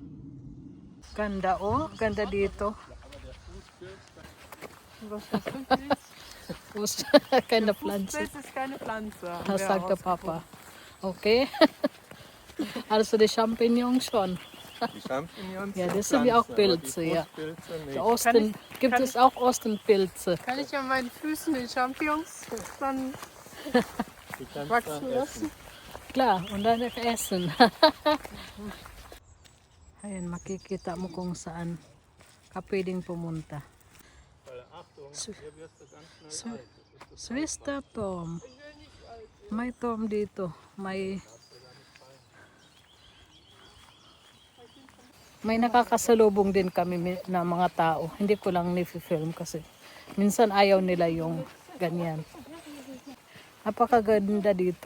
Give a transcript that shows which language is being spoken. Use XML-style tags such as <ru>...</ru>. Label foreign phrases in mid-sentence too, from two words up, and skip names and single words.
<tl>Ganda ganda dito.</tl> <de>Was ist das? Fuß, keine Pflanze. Das ist keine Pflanze. Das sagt der Papa. Okay. Also die Champignons schon. Die Champignons. Ja, das sind sind ja auch Pflanzen, aber Pilze, die ja. Fruchtpilze nicht. Gibt es auch Ostenpilze? Kann ich an meinen Füßen die Champignons dann Die kannst wachsen du lassen? Klar, und dann essen.</de> <tl>Ayan, makikita mo kung saan ka pwedeng pumunta.</tl> <de>Weil, Achtung, hier wirst du ganz schnell So, alt. Das ist das Swister Tom.</de> <tl>May Tom dito. May nakakasalubong din kami na mga tao. Hindi ko lang ni-film kasi minsan ayaw nila yung ganyan. Napakaganda dito.</tl>